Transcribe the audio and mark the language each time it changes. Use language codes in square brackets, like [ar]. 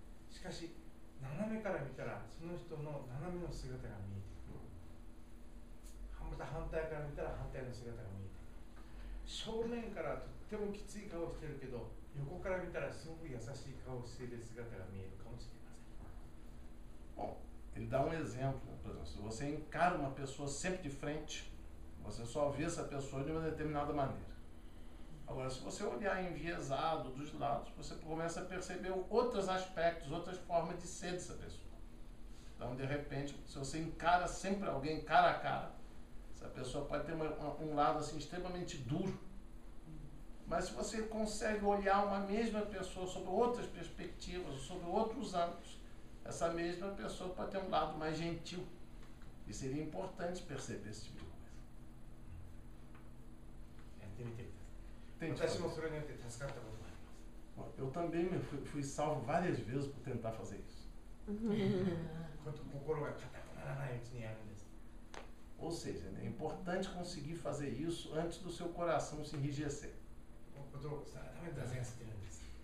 [ja] しかし斜めから見たらその人の斜めの姿が見えてくる。また反対から見たら反対の姿が見えてくる。正面からとってもきつい顔をしてるけど、横から見たらすごく優しい顔をしている姿が見えるかもしれません。 [pt] Bom, ele dá um exemplo, por exemplo, se você encara uma pessoa sempre de frente, você só vê essa pessoa de uma determinada maneira. Agora, se você olhar enviesado dos lados, você começa a perceber outros aspectos, outras formas de ser dessa pessoa. Então, de repente, se você encara sempre alguém cara a cara, essa pessoa pode ter um lado assim extremamente duro. Mas se você consegue olhar uma mesma pessoa sob outras perspectivas, sob outros ângulos, essa mesma pessoa pode ter um lado mais gentil. E seria importante perceber esse tipo de coisa. [ja] やってみてください。私も [pt] fazer [ja] それによって助かったことがあります。 [pt] Bom, eu também fui salvo várias vezes por tentar fazer isso. [ja] 心が硬くならないうちにやるんです。 [pt] Ou seja, é importante conseguir fazer isso antes do seu coração se enrijecer. [ja] ことをしたらために座禅してるんです。